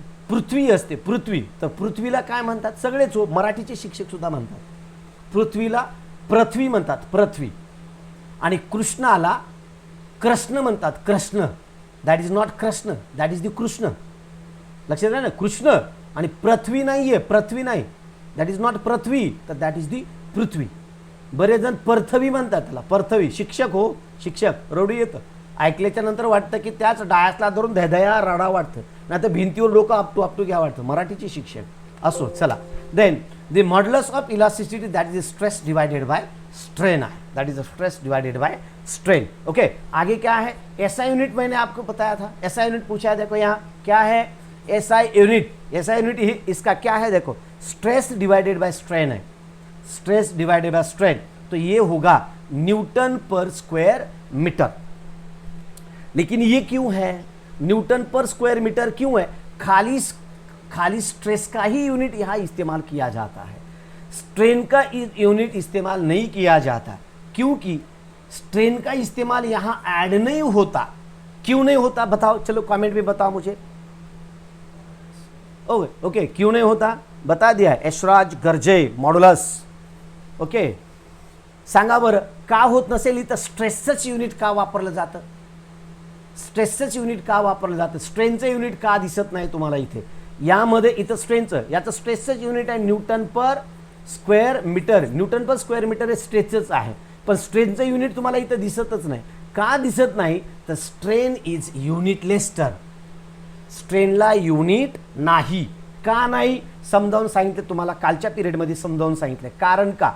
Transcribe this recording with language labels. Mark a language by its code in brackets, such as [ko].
[mr] पृथ्वी असते, पृथ्वी, तर पृथ्वीला काय म्हणतात, सगळेच मराठीचे शिक्षक सुद्धा म्हणतात, पृथ्वीला पृथ्वी म्हणतात, पृथ्वी, आणि कृष्णाला कृष्ण म्हणतात, Krishna, [en] that is not Krishna, that is the Krishna, [mr] लक्षात आहे ना, कृष्ण आणि पृथ्वी नाहीये, पृथ्वी नाही, [en] that is not पृथ्वी, [mr] तर [en] That is the पृथ्वी। [mr] बरेच जण पृथ्वी म्हणतात त्याला, पृथ्वी, शिक्षक हो, शिक्षक, रडू येतं, ऐकल्याच्या नंतर वाटतं की त्याच डायसला धरून धैदया रडा वाटतं, नाही तर भिंतीवर लोक आपटू घ्या वाटतं, मराठीचे शिक्षक असो। [en] चला, then the modulus of elasticity that is stress divided by strain है, that is stress divided by strain. [hi] Okay, आगे क्या है, एसआई यूनिट मैंने आपको बताया था, एसआई यूनिट पूछा है, देखो यहाँ क्या है, एसआई यूनिट, एसआई यूनिट इसका क्या है, देखो स्ट्रेस डिवाइडेड बाय स्ट्रेन है, स्ट्रेस डिवाइडेड बाय स्ट्रेन, तो ये होगा न्यूटन पर स्क्वायर मीटर। लेकिन ये क्यों है, न्यूटन पर स्क्वायर मीटर क्यों है, खाली स्ट्रेस का ही यूनिट यहाँ इस्तेमाल किया जाता है, स्ट्रेन का यूनिट इस्तेमाल नहीं किया जाता, क्योंकि स्ट्रेन का इस्तेमाल यहाँ ऐड नहीं होता। क्यों नहीं होता बताओ, चलो कमेंट में बताओ मुझे। ओके क्यों नहीं होता बता दिया, यशराज गर्जे मॉड्युलस। [mr] ओके सांगा बरं, का होत नसेल, इथं स्ट्रेसच युनिट का वापरलं जातं, स्ट्रेसच युनिट का वापरलं जातं, स्ट्रेनचं युनिट का दिसत नाही तुम्हाला इथे, यामध्ये इथं स्ट्रेनचं, याचं स्ट्रेसच युनिट आहे Newton per square metre, Newton per square metre हे स्ट्रेसच आहे, पण स्ट्रेनचं युनिट तुम्हाला इथं दिसतच नाही, का दिसत नाही तर [en] strain is unitless term, [mr] स्ट्रेनला युनिट नाही, का नाही समजावून सांगितलं तुम्हाला, कालच्या पिरियडमध्ये समजावून सांगितलं,